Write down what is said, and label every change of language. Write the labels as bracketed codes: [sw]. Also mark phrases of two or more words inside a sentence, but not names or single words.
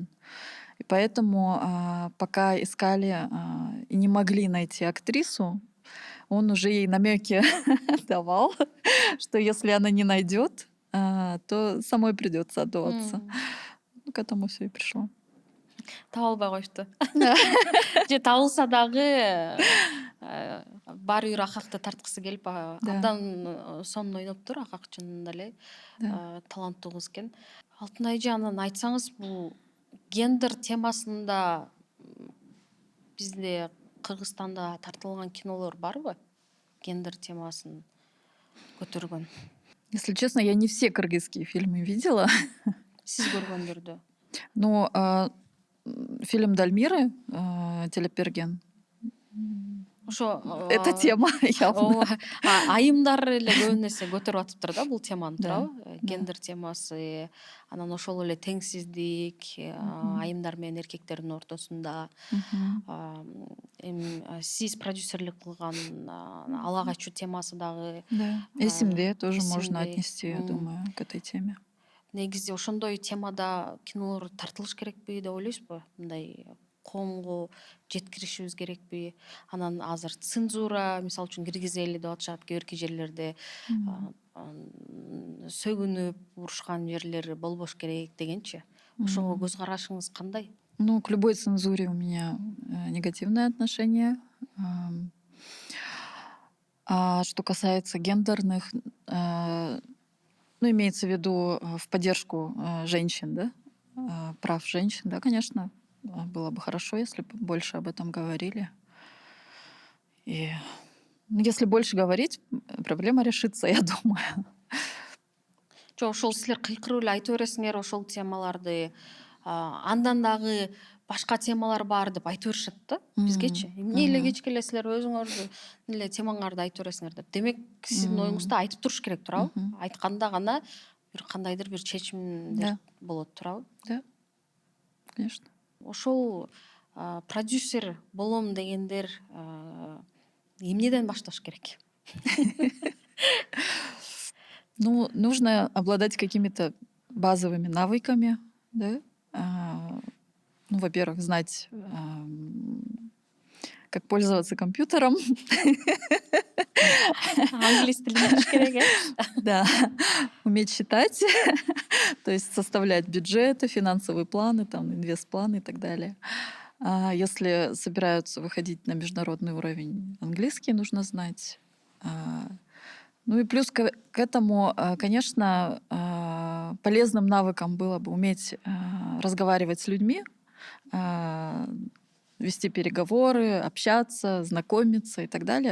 [ru] И поэтому, пока искали и не могли найти актрису, он уже ей намеки давал, что если она не найдет, то самой придется отдуваться. Ну, к этому все и пришло. [ky] таба албай коюпту. Же табылса дагы баары бир акакты тарткысы келип [ru] Да. [ky] абдан сонун ойноптур. Акак чынында эле [ru] Да. [ky] таланттуу кыз экен. Алтынай эже, анан айтсаңыз, бул гендер темасында бизде Кыргызстанда тартылган кинолор барбы? Гендер темасын көтөргөн. [ru] Если честно, я не все кыргызские фильмы видела. [ky] Сиз көргөндөрдү. [ru] Но фильм Дальмиры Телеперген [ky] Ошо [ru] это тема явно. [ky] айымдар эле көп нерсе көтөрүп атыптыр да бул теманы, [ru] Да, [ky] туурабы? [ru] да. [ky] Гендер темасы, анан ошол эле теңсиздик, айымдар менен эркектердин ортосунда. Мгм. Эми сиз продюсерлик кылган ала качуу темасы дагы [ru] Да. Эсимде тоже можно эсимде. отнести, я думаю, к этой теме. [ky] Негизи ошондой темада кинолор тартылыш керекпи деп ойлойсузбу? Мындай коомго жеткиришибиз керекпи? Анан азыр цензура, мисалы үчүн, киргизели деп атышат кээ бирки жерлерде. Сөгүнүп урушкан жерлери болбош керек дегенчи. Ошого көз карашыңыз кандай? [ru] Ну, к любой цензуре у меня негативное отношение. А что касается гендерных, ну, имеется в виду в поддержку женщин, да, прав женщин, да, конечно, было бы хорошо, если бы больше об этом говорили. И если больше говорить, проблема решится, я думаю. [ky] Жок, ошол силер кыйкырып эле айтып бересиңер ошол темаларды. Андан дагы башка темалар бар деп айтып беришет да бизгечи. Эмне эле кечке эле силер өзүңөрдүн эле темаңарды айтып бересиңер деп. Демек, сиздин оюңузда айтып туруш керек, туурабы? Айтканда гана бир кандайдыр бир чечимдер [ru] Да. [ky] болот, туурабы? [ru] Да, конечно. [ky] Ошол продюсер болом дегендер эмнеден башташ керек? [ru] Ну, нужно обладать какими-то базовыми навыками, да. Ну, во-первых, знать, как пользоваться компьютером. [ky] Англис тилин билиш керек, э? [ru] Да, уметь считать, то есть составлять бюджеты, финансовые планы, там, инвестпланы и так далее. А если собираются выходить на международный уровень, английский нужно знать. Ну и плюс к этому, конечно, полезным навыком было бы уметь разговаривать с людьми, вести переговоры, общаться, знакомиться и так далее.